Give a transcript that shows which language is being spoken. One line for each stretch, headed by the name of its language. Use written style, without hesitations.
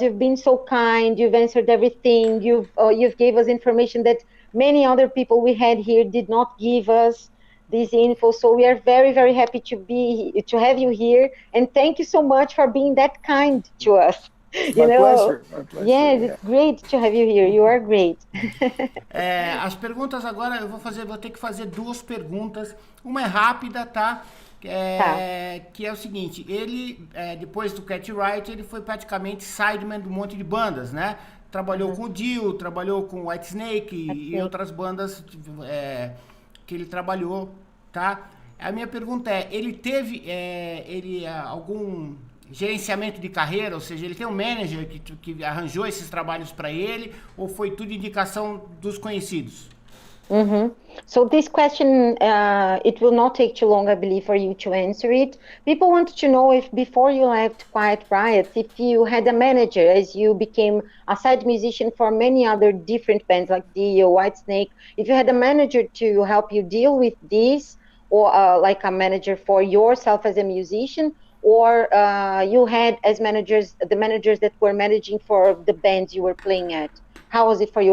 English: You've been so kind. You've answered everything. You've gave us information that many other people we had here did not give us this info. So we are very, very happy to have you here, and thank you so much for being that kind to us. My pleasure. Yes, it's great to have you here. You are great.
Portuguese: As perguntas agora eu vou ter que fazer 2 perguntas. Uma é rápida, tá? Que é o seguinte, ele, depois do Quiet Riot, ele foi praticamente sideman de um monte de bandas, né? Trabalhou com o Dio, trabalhou com White Snake e outras bandas que ele trabalhou, tá? A minha pergunta é, ele teve algum gerenciamento de carreira, ou seja, ele tem um manager que arranjou esses trabalhos para ele, ou foi tudo indicação dos conhecidos? Mm-hmm.
English: So this question, it will not take too long, I believe, for you to answer it. People wanted to know if before you left Quiet Riot, if you had a manager as you became a side musician for many other different bands like Dio, White Snake, if you had a manager to help you deal with this, or like a manager for yourself as a musician, or you had as managers, the managers that were managing for the bands you were playing at. How was it for you?